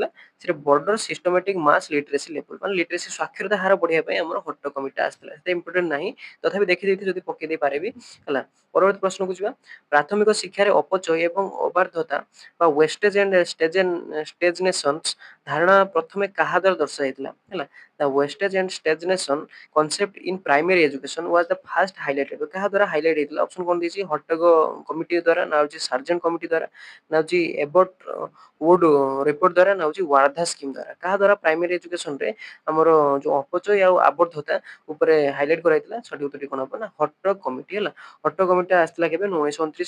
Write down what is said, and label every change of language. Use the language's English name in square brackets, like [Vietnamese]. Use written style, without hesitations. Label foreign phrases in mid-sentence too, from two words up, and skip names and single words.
[Odia] ସେଟା ବର୍ଡର [English] systematic mass literacy level, [Odia] ମାନେ ଲିଟରେସି ସ୍ୱାକ୍ଷରତା ହାର ବଢିବା ପାଇଁ ଆମର ହଟ୍ଟ କମିଟି ଆସିଥିଲା। ସେଟା ଇମ୍ପୋର୍ଟାଣ୍ଟ ନାହିଁ, ତଥାପି ଦେଖିଦେଇଥିବେ ଯଦି ପକେଇ ଦେଇ ପାରିବି ହେଲା। ପରବର୍ତ୍ତୀ ପ୍ରଶ୍ନକୁ ଯିବା। ପ୍ରାଥମିକ ଶିକ୍ଷାରେ ଅପଚୟ ଏବଂ ଅବାଧ୍ୟତା ବା [English] wastage and stagnations [Odia] ଧାରଣା ପ୍ରଥମେ କାହା ଦ୍ୱାରା ଦର୍ଶାଯାଇଥିଲା ହେଲା। [English] the wastage and stagnation concept in primary education was the first highlighted, [Odia] କାହା ଦ୍ୱାରା ହାଇଲାଇଟ ହେଇଥିଲା? ଅପସନ କଣ ଦେଇଛି? ହଟ୍ଟଗ କମିଟି ଦ୍ୱାରା, ନା ହଉଛି ସାର୍ଜେଣ୍ଟ କମିଟି ଦ୍ୱାରା, ନା ହଉଛି ଏବଟ ଉଡ୍ ରିପୋର୍ଟ ଦ୍ୱାରା, ନା ହଉଛି ୱାର୍ଧା ସ୍କିମ୍ ଦ୍ୱାରା। କାହା ଦ୍ୱାରା [English] primary education [Odia] ରେ ଆମର ଯୋଉ ଅପଚୟ ଆଉ ଆବଦ୍ଧତା ଉପରେ ହାଇଲାଇଟ କରାଯାଇଥିଲା? ସଠିକ ଉତ୍ତରଟି କଣ ହବ? ନା ହଟ୍ଟ କମିଟି ହେଲା। ହଟ୍ଟ କମିଟି ଆସିଥିଲା କେବେ? 1929।